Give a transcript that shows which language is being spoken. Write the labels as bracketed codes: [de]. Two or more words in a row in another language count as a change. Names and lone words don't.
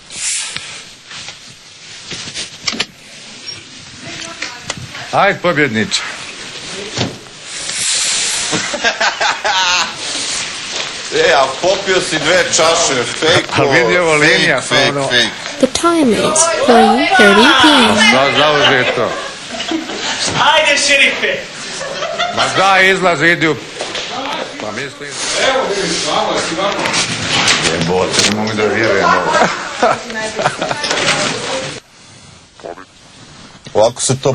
[bs] Ajde, pobjedniče. A popio si 2 čaše, fejko. A vidi ovo linija, ono... [en] The time is 3:30 p.m. [bs] Zauži to. Ajde, šerife! Ma daj, izlazi, idi u... Pa mislim... Evo, vidiš, vamo, jesi vamo. Jebote, ne mogu da vjerujem ovo. Ovako se to